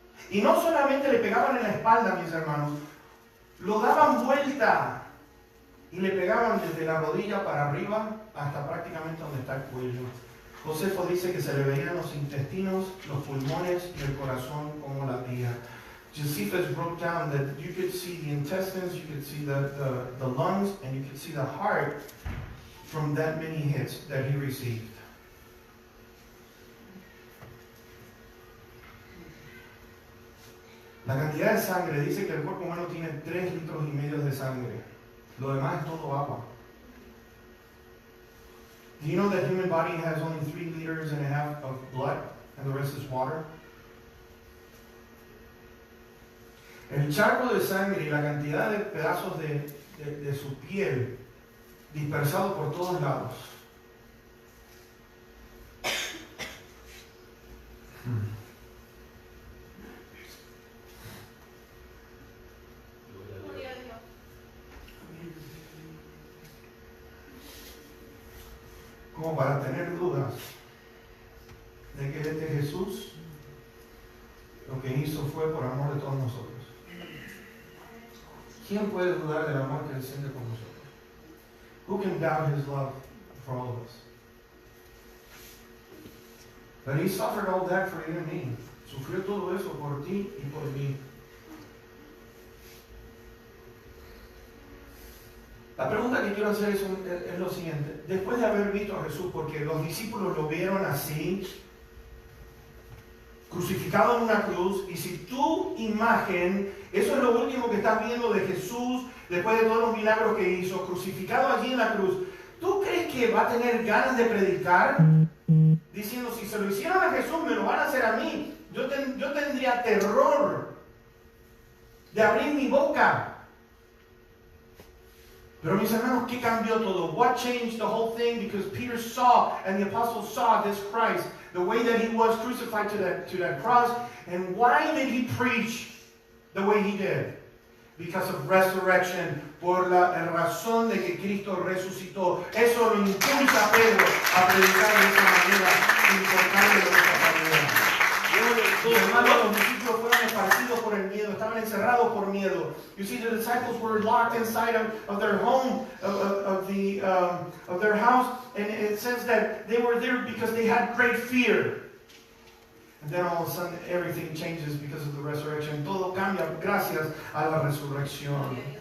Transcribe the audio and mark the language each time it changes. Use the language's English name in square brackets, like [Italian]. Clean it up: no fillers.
[Spanish] Y no solamente le pegaban en la espalda, mis hermanos, lo daban vuelta y le pegaban desde la rodilla para arriba hasta prácticamente donde está el cuello. Josefo dice que se le veían los intestinos, los pulmones y el corazón como latía. [English] Josephus wrote down that you could see the intestines, you could see the lungs, and you could see the heart from that many hits that he received. [Spanish] La cantidad de sangre, dice que el cuerpo humano tiene 3,5 litros de sangre. Lo demás es todo agua. [English] Do you know that human body has only 3,5 liters of blood and the rest is water? [Spanish] El charco de sangre y la cantidad de pedazos de su piel dispersados por todos lados. Gloria a Dios. Como para tener dudas de que este Jesús lo que hizo fue por amor de todos nosotros. ¿Quién puede dudar del amor que Él siente por nosotros? [English] Who can doubt His love for all of us? But He suffered all that for you and me. [Spanish] Sufrió todo eso por ti y por mí. La pregunta que quiero hacer es lo siguiente. Después de haber visto a Jesús, porque los discípulos lo vieron así, crucificado en una cruz, y si tu imagen, eso es lo último que estás viendo de Jesús, después de todos los milagros que hizo, crucificado allí en la cruz, ¿tú crees que va a tener ganas de predicar? Diciendo, si se lo hicieron a Jesús, me lo van a hacer a mí. Yo tendría terror de abrir mi boca. Pero mis hermanos, ¿qué cambió todo? [English] What changed the whole thing? Because Peter saw, and the apostles saw this Christ, the way that He was crucified to that cross. And why did He preach the way He did? Because of resurrection. [Spanish] Por la razón de que Cristo resucitó. Eso lo impulsa a Pedro a predicar de esa manera, sin importarle lo que está pasando. Los hermanos, los discípulos fueron esparcidos por el miedo, estaban encerrados por miedo. [English] You see, the disciples were locked inside of their home, of their house, and it says that they were there because they had great fear. And then all of a sudden, everything changes because of the resurrection. [Spanish] Todo cambia gracias a la resurrección.